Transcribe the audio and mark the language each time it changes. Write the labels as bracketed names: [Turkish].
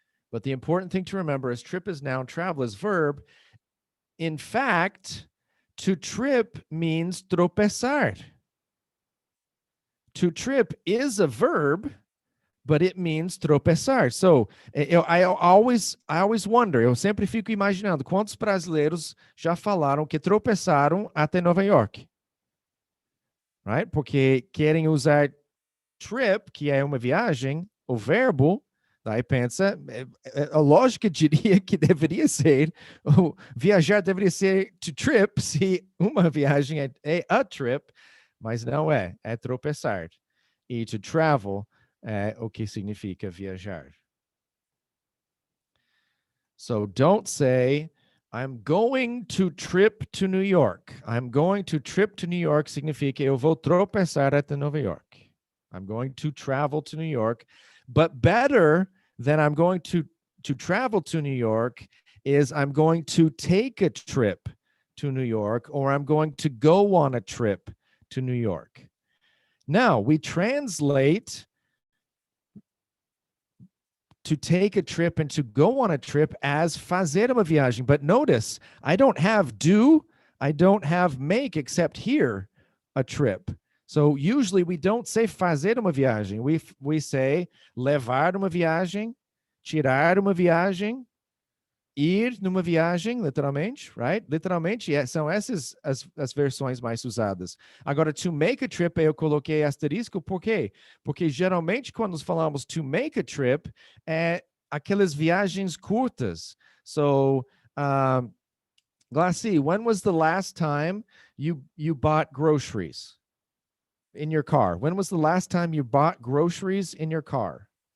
[English] But the important thing to remember is trip is noun, travel is verb. In fact, to trip means tropeçar. To trip is a verb, but it means tropeçar. So, I always wonder, [Portuguese] eu sempre fico imaginando quantos brasileiros já falaram que tropeçaram até Nova York. Right? Porque querem usar trip, que é uma viagem, o verbo, daí pensa, a lógica diria que deveria ser, viajar deveria ser to trip, se uma viagem é a trip, mas não é tropeçar. E to travel é o que significa viajar. [English] So don't say, I'm going to trip to New York. I'm going to trip to New York [Portuguese] significa eu vou tropeçar até Nova York. [English] I'm going to travel to New York. But better than I'm going to travel to New York is I'm going to take a trip to New York, or I'm going to go on a trip to New York. Now, we translate to take a trip and to go on a trip as [Portuguese] fazer uma viagem. [English] But notice, I don't have do, I don't have make, except here, a trip. So usually we don't say [Portuguese] fazer uma viagem. [English] We say [Portuguese] levar uma viagem, tirar uma viagem, ir numa viagem, literalmente, right? Literalmente, são essas as versões mais usadas. Agora, [English] to make a trip, [Portuguese] eu coloquei asterisco, por quê? Porque geralmente quando falamos to make a trip, é aquelas viagens curtas. [English] So, Glassy, when was the last time you bought groceries in your car? When was the last time you bought groceries in your car?